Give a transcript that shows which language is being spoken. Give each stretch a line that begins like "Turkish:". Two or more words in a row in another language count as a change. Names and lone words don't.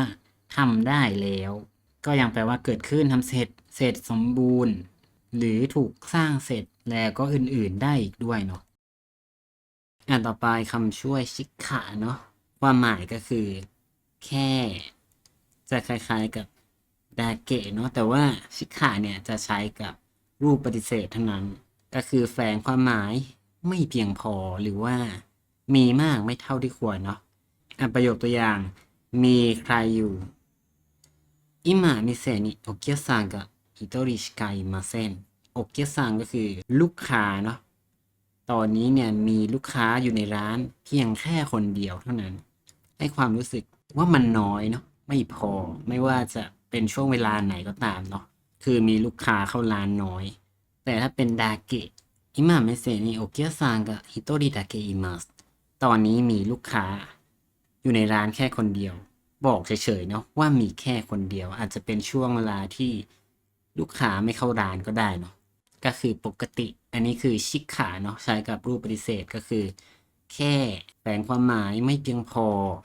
Thai: ทำได้แล้วก็ยังแปลว่าเกิดขึ้นทำเสร็จเสร็จสมบูรณ์หรือถูกสร้างเสร็จแล้วก็อื่นๆได้อีกด้วยเนาะต่อไปคำช่วยชิกขะเนาะความหมายก็คือแค่จะคล้ายๆกับดาเกะเนาะแต่ว่าชิกขะเนี่ยจะใช้กับรูปป ฏิเสธเท่านั้นก็คือแฝงความหมายไม่เพียงพอหรือว่ามีมากไม่เท่าที่ควรเนาะประโยคตัวอย่างมีใครอยู่
Japanese: 今店にお客さんが一人しかいません
Thai: โอเกีย ซังก็คือลูกค้าเนาะตอนนี้เนี่ยมีลูกค้าอยู่ในร้านเพียงแค่คนเดียวเท่านั้นให้ความรู้สึกว่ามันน้อยเนาะไม่ พอไม่ว่าจะเป็นช่วงเวลาไหนก็ตามเนาะคือมีลูกค้าเข้าร้านน้อยแต่ถ้าเป็นดาเกะ
Japanese: 今店にお客さんが一人だけいます
Thai: ตอนนี้มีลูกค้าอยู่ในร้านแค่คนเดียวบอกเฉยๆเนาะว่ามีแค่คนเดียวอาจจะเป็นช่วงเวลาที่ลูกค้าไม่เข้าร้านก็ได้เนาะก็คือปกติอันนี้คือชิกขาเนาะใช้กับรูปปฏิเสธก็คือแค่แฝงความหมายไม่เพียงพอ